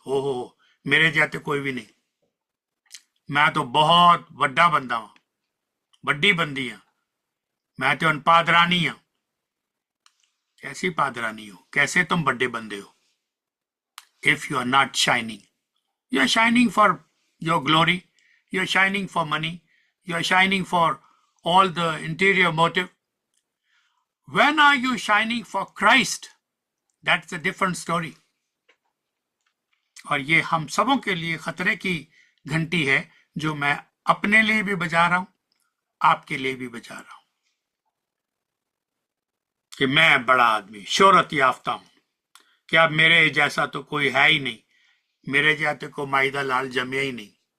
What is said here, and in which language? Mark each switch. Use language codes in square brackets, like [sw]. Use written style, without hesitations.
[hi] ओहो, मेरे जैसे कोई भी नहीं, मैं तो बहुत बड़ा बंदा हूं, बड़ी बंदी हूं, मैं तो पादरानी हूं। कैसी पादरानी हो, कैसे तुम बड़े बंदे हो? [en] If you are not shining, you are shining for your glory, you are shining for money, you are shining for all the interior motive. When are you shining for Christ? That's a different story. [hi] और ये हम सबों के लिए खतरे की घंटी है, जो मैं अपने लिए भी बजा रहा हूं, आपके लिए भी बजा रहा हूं, कि मैं बड़ा आदमी, शोहरत याफ्ता हूं, कि अब मेरे जैसा तो कोई है ही नहीं, मेरे जैसे को माइदा लाल जमे ही नहीं।